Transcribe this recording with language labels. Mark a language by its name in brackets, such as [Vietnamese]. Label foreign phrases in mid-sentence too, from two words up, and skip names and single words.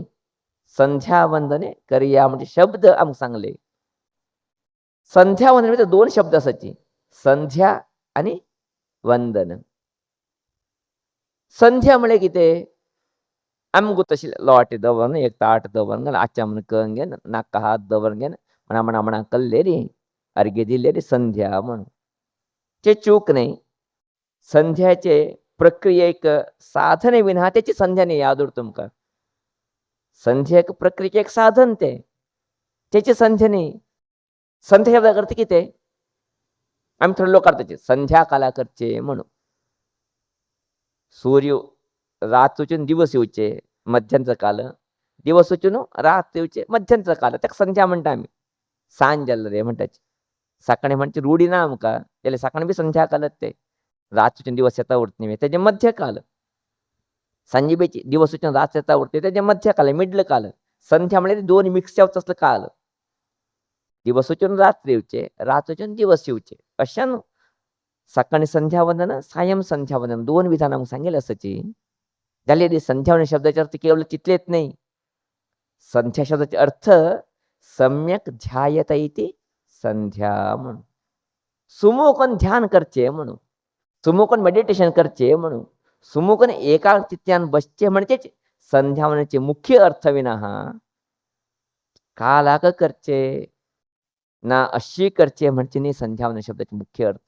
[Konkani] संध्या वंदने करया म्हणजे शब्द आमकां सांगले. संध्या वंदन भितर दोन शब्द आसाची. संध्या आनी वंदन. संध्या म्हळ्यार कितें? आमकां तशी लोटे दवरून एक ताट दवरून आचमन करून घेवन नाका हात दवरून घेवन म्हणा कल्ले रे अर्घ्य दिले रे संध्या म्हणून. ते चूक नाही. संध्याचे प्रक्रियेक साधन विना त्याची संध्या नाही यादूर तुमकां. संध्या एक प्रक्रियेक एक साधन ते. त्याची संध्या नाही. संध्या शब्द अर्थ कितें? आमी थोडे लोक करताचे संध्या काला करचे म्हणून. सूर्य रात वचून दिवस येवचे मध्यानचा काल. दिवस वचून रात येवचे मध्यानचा काल. ताका संध्या म्हणटा आमी. सांज जाल्लो रे म्हणटाचे. सकाळी म्हणचे रूढी ना आमकां. जाल्यार सकाळी बी संध्या कालच ते. रात वचून दिवस येता उरता न्ही तेजे मध्य काल. सांजे बेची दिवस वचून रात येता उरता तेजे मध्य काल मिडल काल. संध्या म्हळ्यार दोन मिक्स जावचो असलो काल. दिवस वचून रात्र येवचे, रात वचून दिवस येवचे. अशें न्हू. सकाळी संध्या वंदन, सायं संध्या वंदन दोन विधान आमकां सांगेली आसाची. जाल्यार संध्या वंदन शब्दाचे अर्थ केवळ तितलेच नाही. संध्या शब्दाचे अर्थ सम्यक ध्यायता इति संध्या म्हणून. सुमुखन ध्यान करचे म्हणून. सुमुखन मेडिटेशन करचे म्हणून. सुमुखन एकाग्रचित्तान बसचे म्हणजेच संध्या वंदनाचे मुख्य अर्थ विना कालाक करचे ना अशी करचे म्हणचे न्ही संध्या वंदन शब्दाचे मुख्य अर्थ.